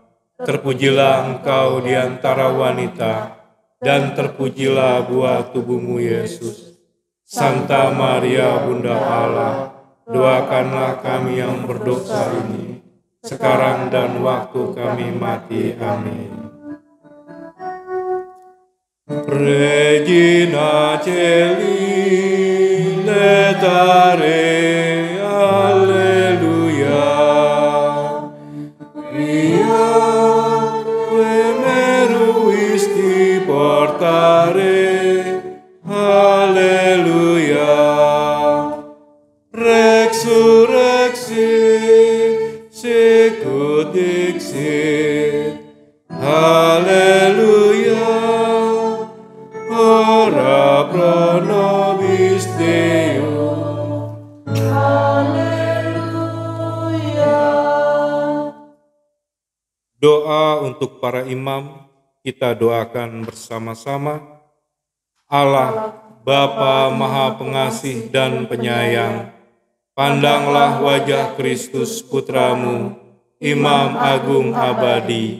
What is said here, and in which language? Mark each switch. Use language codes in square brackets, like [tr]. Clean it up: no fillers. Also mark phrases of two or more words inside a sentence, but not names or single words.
[id] Terpujilah Engkau di antara wanita, dan terpujilah buah tubuhmu Yesus. Santa Maria Bunda Allah, doakanlah kami yang berdosa ini, sekarang dan waktu kami mati. Amin. [la] Regina Caeli letare, alleluia. Via que meruisti portare, alleluia. Resurrexit, sicut dixit, alleluia. Ora pro nobis Deum. [id] Haleluya. Doa untuk para imam kita doakan bersama-sama. Allah, Bapa Maha Pengasih dan Penyayang, pandanglah wajah Kristus Putramu, Imam Agung Abadi.